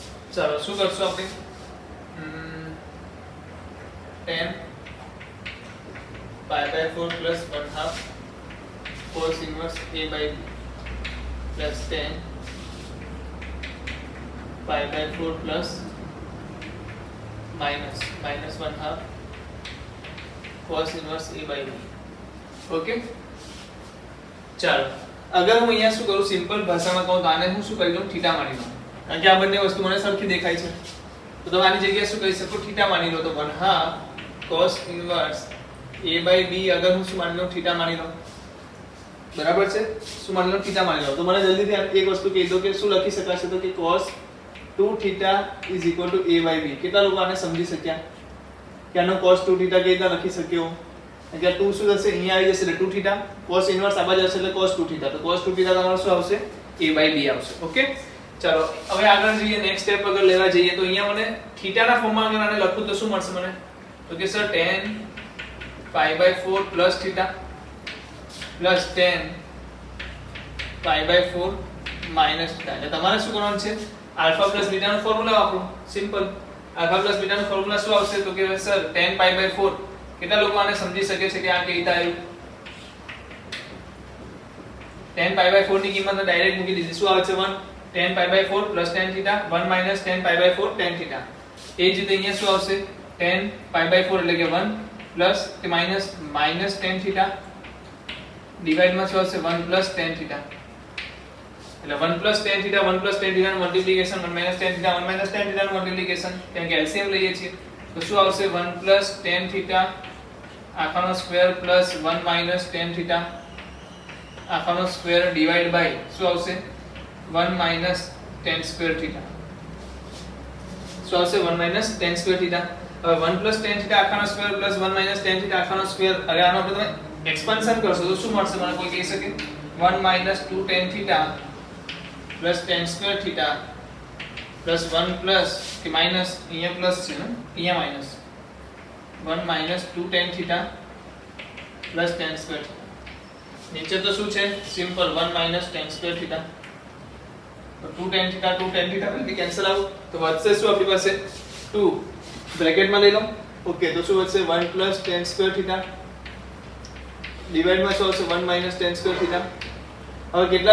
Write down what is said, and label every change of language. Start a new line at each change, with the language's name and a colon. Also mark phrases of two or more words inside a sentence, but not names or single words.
Gujarati: ચાલો શું કરશું આપણે
English: 10 pi by 4 plus 1/2 cos inverse a by b plus 10 pi by 4 plus minus 1/2 cos inverse a by b.
Gujarati: ओके ચાલો અગર હું અહીંયા શું કરું સિમ્પલ ભાષામાં કહું તો આને હું શું કરી લઉં થીટા માની લઉં કારણ કે આ બંને વસ્તુ મને સરખી દેખાય છે તો તમે આની જગ્યાએ શું કહી શકો થીટા માની લો તો
English: 1/2 cos inverse a by b
Gujarati: અગર હું શું માની લઉં થીટા માની લઉં બરાબર છે શું માની લઉં થીટા માની લઉં તો મને જલ્દીથી એક વસ્તુ કહી દો કે શું લખી શકાશે તો કે
English: cos 2 theta is equal to a by b
Gujarati: કેટલા લોકો આને સમજી શક્યા કે આનો
English: cos 2 theta
Gujarati: કેવી રીતે લખી શક્યો એટલે 2 શું થશે અહીંયા આવી જશે એટલે
English: 2 theta cos inverse
Gujarati: આ બાજુ હશે એટલે
English: cos 2 theta
Gujarati: તો
English: cos 2 theta
Gujarati: તમારો શું આવશે
English: a by b
Gujarati: આવશે ઓકે ચાલો હવે આગળ જઈએ નેક્સ્ટ સ્ટેપ અગર લેવા જઈએ તો અહીંયા મને થીટા ના ફોર્મમાં અગર આને લખું તો શું મળશે મને તો કે સર
English: 10 pi by 4 plus theta plus 10 pi by 4 minus theta
Gujarati: એટલે તમારે શું કરવાનું છે
English: alpha plus beta
Gujarati: નો ફોર્મ્યુલા વાપરો સિમ્પલ
English: alpha plus beta
Gujarati: નો ફોર્મ્યુલા શું આવશે તો કે સર
English: 10 pi by 4
Gujarati: કેટલા લોકો આને સમજી શકે છે કે આ કેવી રીતે આવ્યું
English: 10 pi by 4
Gujarati: ની કિંમત ડાયરેક્ટ મૂકી દીધી શું આવે છે
English: 1 10 pi by 4 plus tan theta 1 minus 10 pi by 4 tan theta
Gujarati: એ જ રીતે અહીંયા શું આવશે
English: 10 pi by 4
Gujarati: એટલે કે
English: 1 plus
Gujarati: કે
English: minus tan theta
Gujarati: ડિવાઇડ માં શું આવશે
English: 1 plus tan theta
Gujarati: એટલે
English: 1 plus tan theta 1 plus tan theta
Gujarati: નું મલ્ટીપ્લિકેશન
English: 1 minus tan theta 1 minus tan theta
Gujarati: નું મલ્ટીપ્લિકેશન કારણ કે LCM લઈએ છીએ તો શું આવશે
English: 1 plus tan theta
Gujarati: આખાનો સ્ક્વેર પ્લસ
English: 1 minus tan theta
Gujarati: આખાનો સ્ક્વેર ડિવાઇડ બાય શું આવશે
English: 1 minus tan square theta
Gujarati: શું આવશે
English: 1 minus tan square theta
Gujarati: હવે
English: 1 plus tan theta
Gujarati: આખાનો સ્ક્વેર પ્લસ
English: 1 minus tan theta
Gujarati: આખાનો સ્ક્વેર અરે આનો આપણે તમે એક્સપાન્શન કરશો તો શું મળશે મને કોઈ કહી શકે
English: 1 minus 2 tan theta plus tan square theta plus 1 plus
Gujarati: કે minus અહીંયા પ્લસ છે ને અહીંયા માઈનસ
English: 1 minus 2 tan theta plus tan square theta
Gujarati: નીચે તો શું છે સિમ્પલ
English: 1 minus tan square theta
Gujarati: તો
English: 2 tan
Gujarati: theta બધી
English: cancel out
Gujarati: તો વધશે શું આપણી પાસે 2 બ્રેકેટમાં લઈ લો ઓકે તો શું વધશે
English: 1 plus tan square theta
Gujarati: ડિવાઇડ માં શું આવશે
English: 1 minus tan square theta
Gujarati: હવે કેટલા